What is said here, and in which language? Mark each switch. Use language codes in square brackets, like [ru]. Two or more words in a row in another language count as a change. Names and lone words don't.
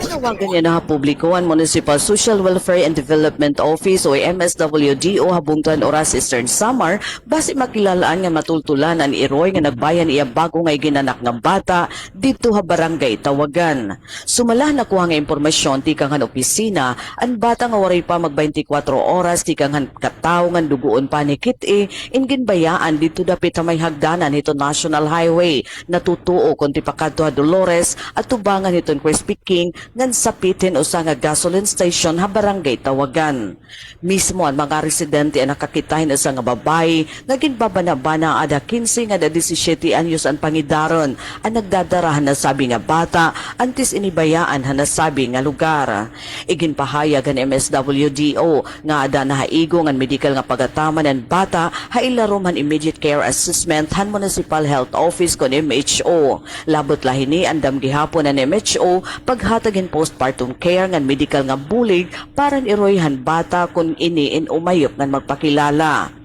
[war] Tinawagan niya na publiko ang Municipal Social Welfare and Development Office o MSWDO habungtan Oras Eastern Samar basi makilalaan nga matultulan ang iroy nga nagbayan iya bago nga ginanak nga bata dito ha barangay Tawagan. Sumala na kuha nga impormasyon tikang han opisina ang bata nga waray pa mag 24 oras tikang han kataw nga duguon pa ni kit ingin bayaan dito dapit sa may hagdanan ito National Highway natutuo kunti pakadto ha Dolores at tubangan itong Crispy King ngan sapitin usa nga gasoline station ha barangay Tawagan. Mismo ang mga residente ang nakakitahin usa nga babae nga ginbabanabana ada 15 nga 17 anyos ang pangidaron ang nagdadarahan na sabi nga bata antis inibayaan ha nasabi nga lugar. Iginpahayag ang MSWDO nga ada nahaigo ang medical nga pagataman ng bata ha ilarom han [en] immediate care assessment [war] han Municipal Health Office kon MHO. Labot lahini andam gihapon ang MHO paghatagin [en] postpartum care [war] nga medical nga bulig para iroyhan bata kun ini in umayop nga magpakilala.